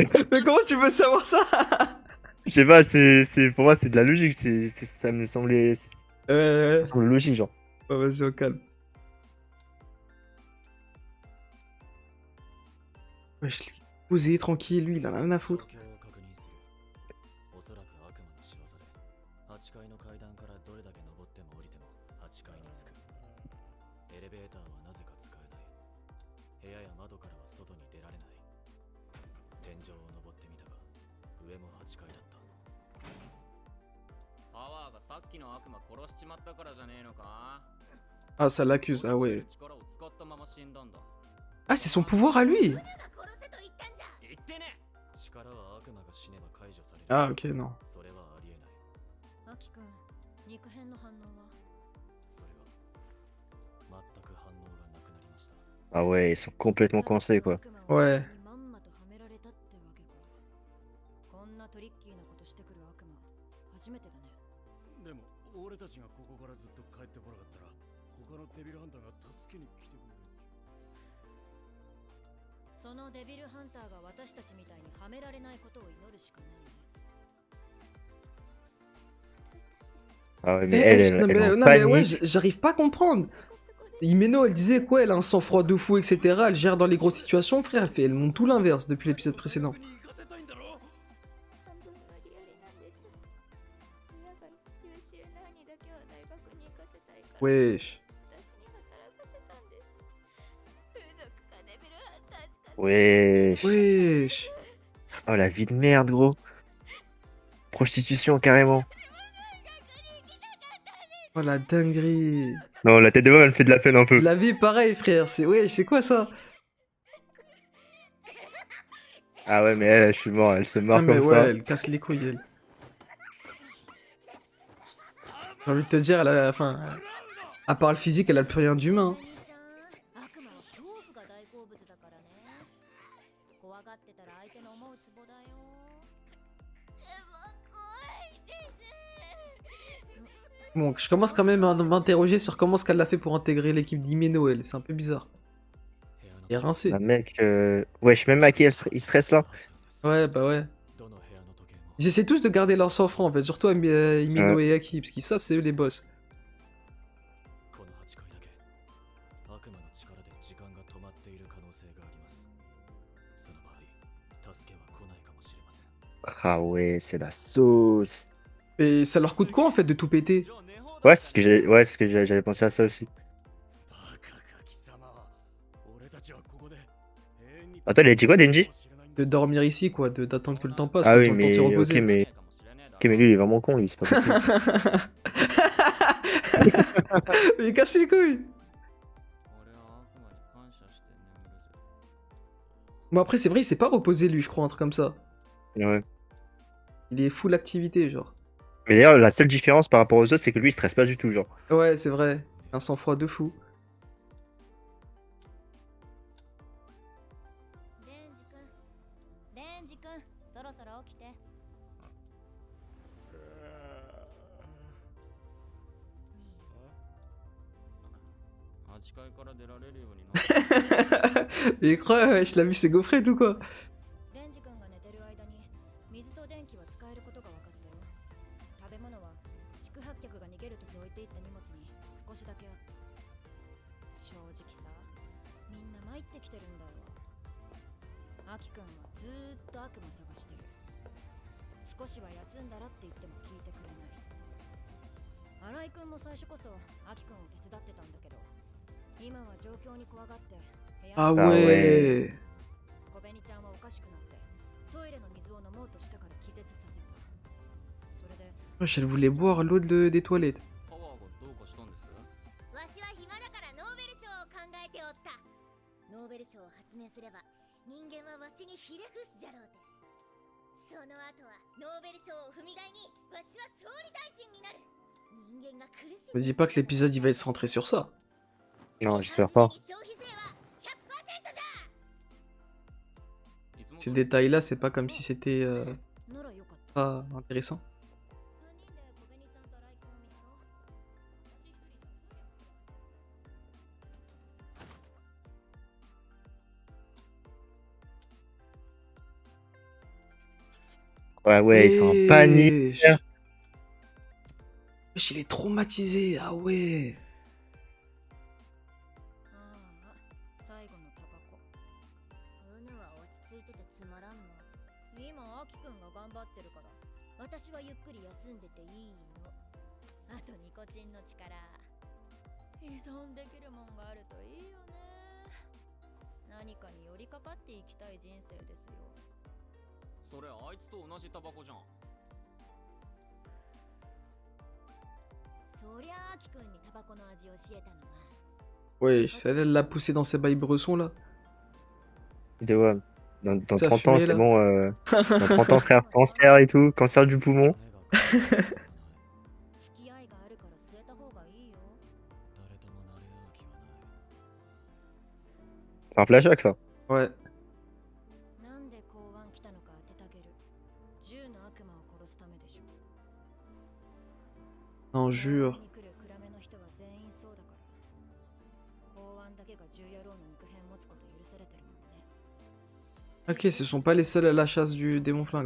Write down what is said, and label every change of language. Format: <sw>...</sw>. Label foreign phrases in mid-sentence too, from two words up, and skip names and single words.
<fr>Mais comment tu veux savoir ça? Je sais pas, pour moi, c'est de la logique. Ça me semblait. Ça Ouais, semble logique, genre. ouais, vas-y, au calme. Ouais, je l'ai posé tranquille, lui, il en a rien à foutre.</fr> <ja>おそらく悪魔の仕業で8階の階段からどれだけ登っても降りても8階に着く。エレベーターはなぜか使えない。部屋や窓からは外に出られない。天井を登ってみたが上も8階だった。パワーがさっきの悪魔殺しちまったからじゃねえのか。</ja> <fr>Ah, ça l'accuse, ah ouais.</fr> <ja>力を使ったまま死んだんだ。</ja> <fr>Ah, c'est son pouvoir à lui!</fr> <ja>言ってね。力は悪魔が死ねば解除される。</ja> <fr>Ah, ok, non.</fr> <ja>それはありえない。アキ君、肉片の反応はそれが全く反応がなくなりました。</ja> <fr>Ah ouais, ils sont complètement coincés, quoi. Ouais.</fr> <ja>まんまとはめられたってわけか。こんなトリッキーなことしてくる悪魔、初めてだね。でも俺たちがここからずっと帰ってこなかったら他のデビルハンターが助けに来てくれる。そのデビルハンターが私たちみたいにはめられないことを祈るしかないね。</ja> <fr>Ah ouais, mais Eh, elle, eh, elle, non, elle est mais, en non, mais ouais, panique. j'arrive pas à comprendre. Himeno, elle disait quoi? Elle a un sang-froid de fou, etc. Elle gère dans les grosses situations, frère. Elle montre tout l'inverse depuis l'épisode précédent.</fr> <ja>に行かせたいんだろ。半分はリアルなんです。親が優秀な兄だけは大学に行かせたいから、</ja> <fr>Wesh.</fr> <ja>私に働かせたんです。風俗かデビルハンターしか</ja> <fr>Ouais. Wesh. Oh, la vie de merde, gros. Prostitution, carrément. Oh la dinguerie. Non, la tête de homme, elle fait de la peine un peu. La vie, pareil, frère. C'est quoi ça? Ah ouais, mais elle, je suis mort, elle se Ah, marre mais comme ouais, ça. elle casse les couilles, elle. J'ai envie de te dire, elle a, enfin, à part le physique, elle a plus rien d'humain.</fr> <ja>お兄ちゃん、悪魔は恐怖が大好物だからね。怖がってたら相手の思うツボだよ。でも怖いです。</ja> <fr>Bon, je commence quand même à m'interroger sur comment ce qu'elle a fait pour intégrer l'équipe d'Himeno, elle. C'est un peu bizarre.</fr> <ja>部屋の</ja> <fr>Et rincé. Bah, mec, wesh, même Maki, il stresse là. Ouais, bah ouais.</fr> <ja>どの部屋の時計も</ja> <fr>Ils essaient tous de garder leur sang-froid en fait, surtout Himeno et Aki, parce qu'ils savent c'est eux les boss.</fr> <ja>この8階だけ悪魔の力で時間が止まっている可能性があります。その場合、助けは来ないかもしれません。</ja> <fr>Ah ouais, c'est la sauce. Et ça leur coûte quoi en fait de tout péter? Ouais, c'est ce que j'avais pensé à ça aussi.</fr> <ja>バカか貴様は俺たちはここで永遠に</ja> <fr>Attends, il a dit quoi, Denji? De dormir ici quoi, d'attendre que le temps passe, Ah qu'ils oui, ont le temps de se mais ok, reposer. mais lui, il est vraiment con, lui, c'est pas possible. Mais casse les couilles! Bon après c'est vrai, il s'est pas reposé lui, je crois, un truc comme ça. Ouais. Il est full activité genre. Mais d'ailleurs, la seule différence par rapport aux autres, c'est que lui, il stresse pas du tout, genre. Ouais, c'est vrai. Un sang-froid de fou.</fr> <ja>デンジ君そろそろ起きて。 8階から出られるようにな</ja> <fr>Mais quoi, wesh, la vie s'est gaufrette ou quoi?</fr> <ja>デンジ君が寝てる間に水と電気は使えることが分かったよ。食べ物は宿泊客が逃げるとき置いていった荷物に少しだけあった。正直さ、みんな参ってきてるんだよ。アキ君はずーっと悪魔探してる。少しは休んだらって言っても聞いてくれない。新井君も最初こそアキ君を手伝ってたんだけど、今は状況に怖がって部屋</ja> <fr>Ah</fr> <ja>に</ja> <fr>ouais!</fr> <ja>小紅ちゃんはおかしくなってトイレの水を飲もうとしたから気絶させた。それで</ja> <fr>Wesh, elle voulait boire l'eau des toilettes.</fr> <ja>パワーがどうかしたんです？わしは暇だからノーベル賞を考えておった。ノーベル賞を発明すれば人間はわしにひれ伏すじゃろうて。その後はノーベル賞を踏み台にわしは総理大臣になる。人間が苦し</ja> <fr>Me dis pas que l'épisode il va être centré sur ça. Non, j'espère pas.</fr> <ja>消費税は 100% じゃ。いつも</ja> <fr>Ces détails là, c'est pas comme si c'était</fr> <ja>ならよかった。</ja> <fr>pas intéressant.</fr> <ja>3 人で小紅ちゃんとライコンを見張ろう。私一人じゃ無理や。</ja> <fr>Ouais, ouais, ils sont en panique. Wesh. Wesh, il est traumatisé, ah ouais.</fr> <ja>ああ、最後のタバコ。うぬは落ち着いててつまらんの。今、アキくんが頑張ってるから、私はゆっくり休んでていいの。あとニコチンの力。依存できるもんがあるといいよね。何かに寄りかかっていきたい人生ですよ。それあいつと同じタバコじゃん。そりゃあアキくんにタバコの味を教えたのは。</ja> <fr>Wesh, celle-là, elle l'a poussé dans ses bails bressons là. Ouais. Dans Ça 30 ans, fumait, c'est là. bon. Dans 30 ans, frère, cancer et tout, cancer du poumon.</fr> <ja>付き合いがあるから据えた方がいいよ。誰ともなれ合う気はない。</ja> <fr>C'est un flashback, ça. Ouais.</fr> <ja>なんで公安来たのか当ててあげる。10の悪魔を殺すためでしょ。</ja> <fr>Non, jure.</fr> <ja>公安に来る暗めの人は全員そうだから。公安だけが10野郎の肉片持つこと許されてるもんね。</ja> <fr>Ok, ce sont pas les seuls à la chasse du démon flingue, ok.</fr>